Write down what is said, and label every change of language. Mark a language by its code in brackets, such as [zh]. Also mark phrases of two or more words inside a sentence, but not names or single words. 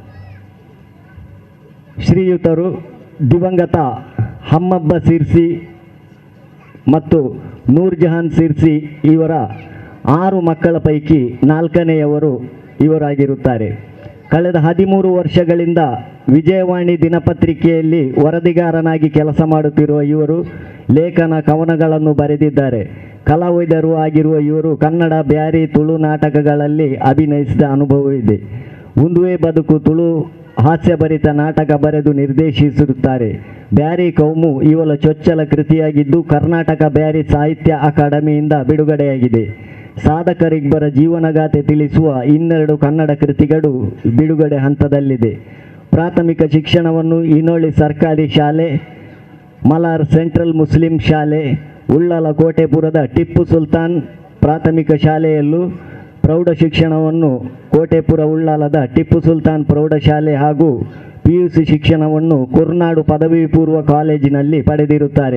[kn] ಶ್ರೀಯುತರು ದಿವಂಗತ ಹಮ್ಮಬ್ಬ ಸಿರ್ಸಿ ಮತ್ತು ನೂರ್ಜಹಾನ್ ಸಿರ್ಸಿ ಇವರ 6 ಮಕ್ಕಳ ಪೈಕಿ 4ನೆಯವರು ಇವರಾಗಿರುತ್ತಾರೆ. ಕಳೆದ 13 ವರ್ಷಗಳಿಂದ ವಿಜಯವಾಣಿ ದಿನಪತ್ರಿಕೆಯಲ್ಲಿ ವರದಿಗಾರನಾಗಿ ಕೆಲಸ ಮಾಡುತ್ತಿರುವ ಇವರು ಲೇಖನ ಕವನಗಳನ್ನು ಬರೆದಿದ್ದಾರೆ. ಕಲಾವಿದರು ಆಗಿರುವ ಇವರು ಕನ್ನಡ, ಬ್ಯಾರಿ, ತುಳು ನಾಟಕಗಳಲ್ಲಿ ಅಭಿನಯಿಸಿದ ಅನುಭವವಿದೆ. ಉಂದುವೆ ಬದುಕು ತುಳು ಹಾಸ್ಯಭರಿತ ನಾಟಕ ಬರೆದು ನಿರ್ದೇಶಿಸಿರುತ್ತಾರೆ. ಬ್ಯಾರಿ ಕೌಮು ಇವಳ ಚೊಚ್ಚಲ ಕೃತಿಯಾಗಿದ್ದು ಕರ್ನಾಟಕ ಬ್ಯಾರಿ ಸಾಹಿತ್ಯ ಅಕಾಡೆಮಿಯಿಂದ ಬಿಡುಗಡೆಯಾಗಿದೆ. ಸಾಧಕರಿಬ್ಬರ ಜೀವನಗಾಥೆ ತಿಳಿಸುವ 12 ಕನ್ನಡ ಕೃತಿಗಳು ಬಿಡುಗಡೆ ಹಂತದಲ್ಲಿದೆ. ಪ್ರಾಥಮಿಕ ಶಿಕ್ಷಣವನ್ನು ಇನೋಳಿ ಸರ್ಕಾರಿ ಶಾಲೆ, ಮಲಾರ್ ಸೆಂಟ್ರಲ್ ಮುಸ್ಲಿಂ ಶಾಲೆ, ಉಳ್ಳಾಲ ಕೋಟೆಪುರದ ಟಿಪ್ಪು ಸುಲ್ತಾನ್ ಪ್ರಾಥಮಿಕ ಶಾಲೆಯಲ್ಲೂ, ಪ್ರೌಢ ಶಿಕ್ಷಣವನ್ನು ಕೋಟೆಪುರ ಉಳ್ಳಾಲದ ಟಿಪ್ಪು ಸುಲ್ತಾನ್ ಪ್ರೌಢಶಾಲೆ ಹಾಗೂ PUC ಶಿಕ್ಷಣವನ್ನು ಕುರ್ನಾಡು ಪದವಿ ಪೂರ್ವ ಕಾಲೇಜಿನಲ್ಲಿ ಪಡೆದಿರುತ್ತಾರೆ.